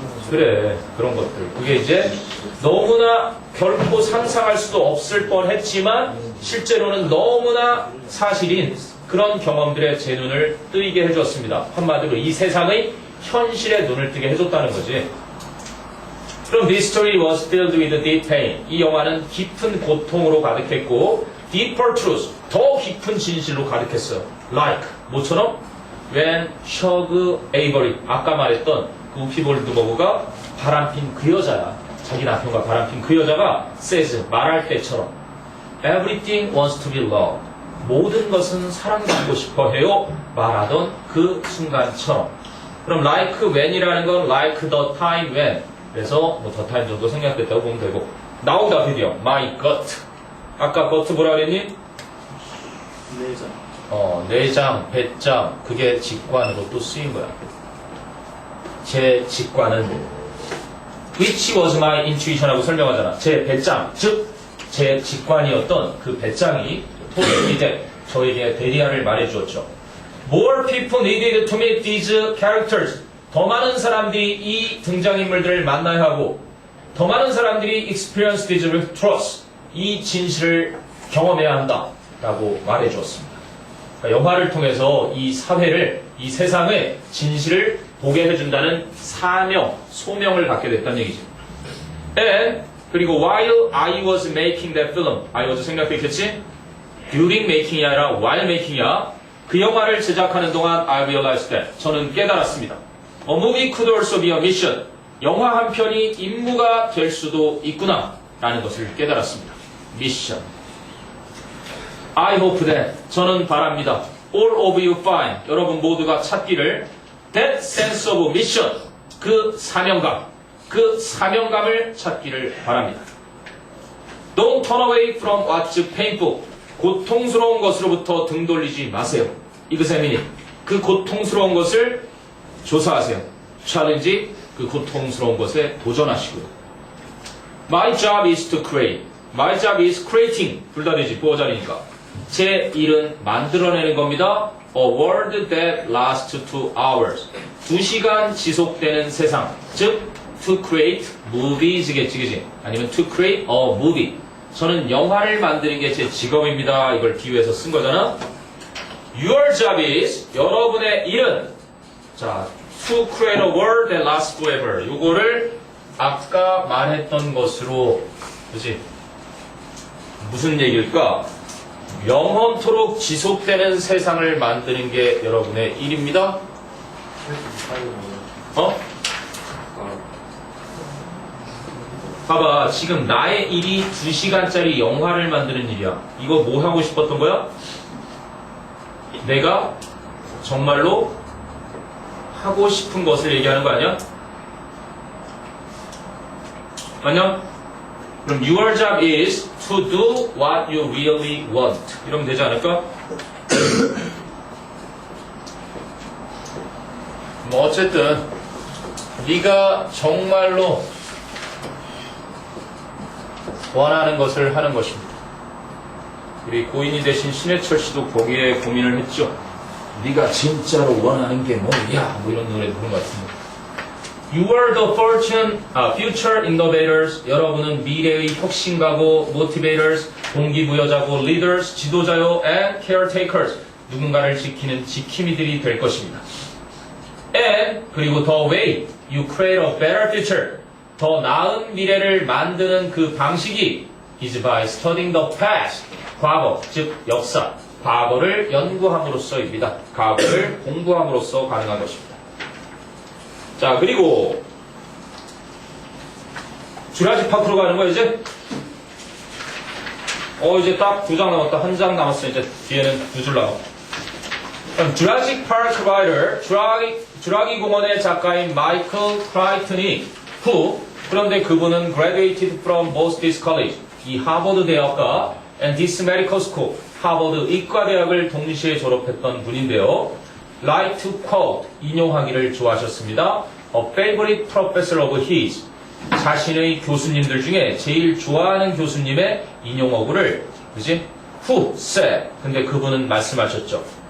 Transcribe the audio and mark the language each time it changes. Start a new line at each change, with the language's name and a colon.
Korean: 그래, 그런 것들. 그게 이제 너무나 결코 상상할 수도 없을 뻔 했지만 실제로는 너무나 사실인 그런 경험들에 제 눈을 뜨이게 해줬습니다. 한마디로 이 세상의 현실에 눈을 뜨게 해줬다는 거지. 그럼
English: This story was filled with deep pain.
Korean: 이 영화는 깊은 고통으로 가득했고
English: deeper truth,
Korean: 더 깊은 진실로 가득했어요.
English: Like,
Korean: 뭐처럼?
English: When
Korean: Shug Avery, 아까 말했던 그 우피 골드버그가 바람핀 그 여자야. 자기 남편과 바람핀 그 여자가
English: says,
Korean: 말할 때처럼
English: Everything wants to be loved.
Korean: 모든 것은 사랑받고 싶어 해요. 말하던 그 순간처럼. 그럼
English: like when이라는 건 like the time when.
Korean: 그래서 뭐
English: the time
Korean: 정도 생략됐다고 보면 되고. 나온다 드디어.
English: My gut.
Korean: 아까 gut 뭐라 그랬니? 내장, 배짱, 그게 직관으로 또 쓰인 거야. 제 직관은
English: which was my intuition
Korean: 하고 설명하잖아. 제 배짱, 즉 제 직관이었던 그 배짱이 이제 저에게 대리아를 말해주었죠.
English: More people needed to meet these characters.
Korean: 더 많은 사람들이 이 등장인물들을 만나야 하고 더 많은 사람들이
English: experience these truths.
Korean: 이 진실을 경험해야 한다라고 말해주었습니다. 그러니까 영화를 통해서 이 사회를, 이 세상의 진실을 보게 해준다는 사명, 소명을 갖게 됐다는 얘기죠.
English: And
Korean: 그리고
English: while I was making that film, I was
Korean: 생각했겠지?
English: During making이 아니라 while making이야.
Korean: 그 영화를 제작하는 동안
English: I realized that
Korean: 저는 깨달았습니다.
English: A movie could also be a mission.
Korean: 영화 한 편이 임무가 될 수도 있구나. 라는 것을 깨달았습니다. 미션.
English: I hope that,
Korean: 저는 바랍니다.
English: All of you find,
Korean: 여러분 모두가 찾기를
English: that sense of mission,
Korean: 그 사명감을 찾기를 바랍니다.
English: Don't turn away from what's painful,
Korean: 고통스러운 것으로부터 등 돌리지 마세요.
English: examine it,
Korean: 그 고통스러운 것을 조사하세요.
English: challenge,
Korean: 그 고통스러운 것에 도전하시고요.
English: My job is to create, my job is creating,
Korean: 둘 다 되지, 부어자리니까. 제 일은 만들어내는 겁니다.
English: A world that lasts 2 hours.
Korean: 2시간 지속되는 세상.
English: 즉, to create movies겠지,
Korean: 그지? 아니면
English: to create a movie.
Korean: 저는 영화를 만드는 게 제 직업입니다. 이걸 비유해서 쓴 거잖아.
English: Your job is,
Korean: 여러분의 일은, 자,
English: to create a world that lasts forever.
Korean: 요거를 아까 말했던 것으로, 그지? 무슨 얘기일까? 영원토록 지속되는 세상을 만드는 게 여러분의 일입니다. 봐봐, 지금 나의 일이 2시간짜리 영화를 만드는 일이야. 이거 뭐 하고 싶었던 거야? 내가 정말로 하고 싶은 것을 얘기하는 거 아니야? 맞냐? 그럼
English: your job is to do what you really want.
Korean: 이러면 되지 않을까? 뭐 어쨌든 네가 정말로 원하는 것을 하는 것입니다. 우리 고인이 되신 신해철 씨도 거기에 고민을 했죠. 네가 진짜로 원하는 게 뭐야? 뭐 이런 노래 부른 것 같은데.
English: You are the future innovators.
Korean: 여러분은 미래의 혁신가고,
English: motivators,
Korean: 동기부여자고,
English: leaders,
Korean: 지도자요,
English: and caretakers.
Korean: 누군가를 지키는 지킴이들이 될 것입니다.
English: And,
Korean: 그리고
English: the way you create a better future.
Korean: 더 나은 미래를 만드는 그 방식이
English: is by studying the past.
Korean: 과거, 즉 역사. 과거를 연구함으로써입니다. 과거를 공부함으로써 가능한 것입니다. 자, 그리고 주라식 파크로 가는 거야 이제? 이제 딱 2장 남았다. 1장 남았어. 이제 뒤에는 2줄 남았다. 주라식 파크 라이터, 주라기 공원의 작가인 마이클 크라이튼이 그런데 그분은
English: graduated from both this college,
Korean: 이 하버드 대학과
English: and this medical school,
Korean: 하버드 의과대학을 동시에 졸업했던 분인데요.
English: like to quote,
Korean: 인용하기를 좋아하셨습니다.
English: A favorite professor of his,
Korean: 자신의 교수님들 중에 제일 좋아하는 교수님의 인용어구를, 그지?
English: Who said,
Korean: 근데 그분은 말씀하셨죠.